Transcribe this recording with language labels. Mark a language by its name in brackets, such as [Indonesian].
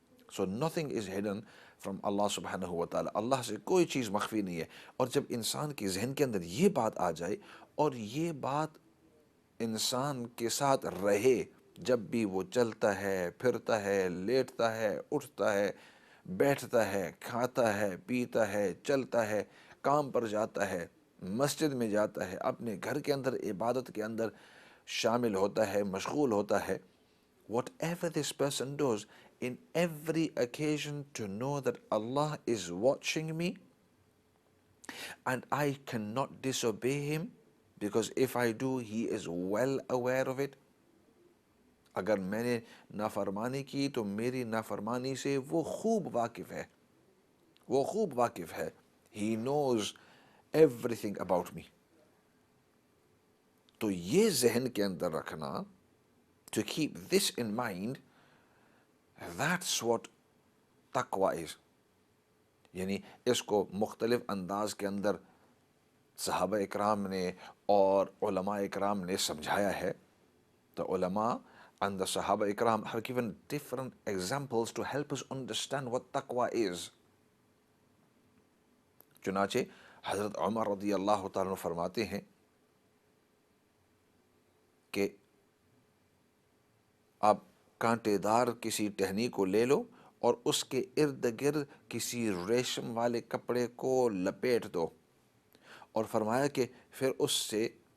[English] So nothing is hidden from Allah subhanahu wa ta'ala. [Urdu] اللہ سے کوئی چیز مخفی نہیں ہے. اور جب انسان کے ذہن کے اندر یہ بات آ جائے اور یہ بات انسان کے ساتھ رہے، جب بھی وہ چلتا ہے، پھرتا ہے، لیٹتا ہے، اٹھتا ہے، بیٹھتا ہے، کھاتا ہے، پیتا ہے، چلتا ہے، کام پر جاتا ہے، مسجد میں جاتا ہے، اپنے گھر کے اندر عبادت کے اندر شامل ہوتا ہے، مشغول ہوتا ہے. [English] Whatever this person does, in every occasion to know that Allah is watching me and I cannot disobey him, because if I do, he is well aware of it. [Urdu] اگر میں نے نافرمانی کی تو میری نافرمانی سے وہ خوب واقف ہے، وہ خوب واقف ہے. [English] He knows everything about me. [Urdu] تو یہ ذہن کے اندر رکھنا، [English] to keep this in mind, that's what taqwa is. [Urdu] یعنی اس کو مختلف انداز کے اندر صحابہ اکرام نے اور علماء اکرام نے سمجھایا ہے. [English] تو علماء and the Sahaba Ikram have given different examples to help us understand what taqwa is. [Urdu] چنانچہ حضرت عمر رضی اللہ تعالیٰ عنہ فرماتے ہیں کہ آپ کانٹے دار کسی ٹہنی کو لے لو اور اس کے ارد گرد کسی ریشم والے کپڑے کو لپیٹ دو، اور فرمایا کہ پھر اس سے،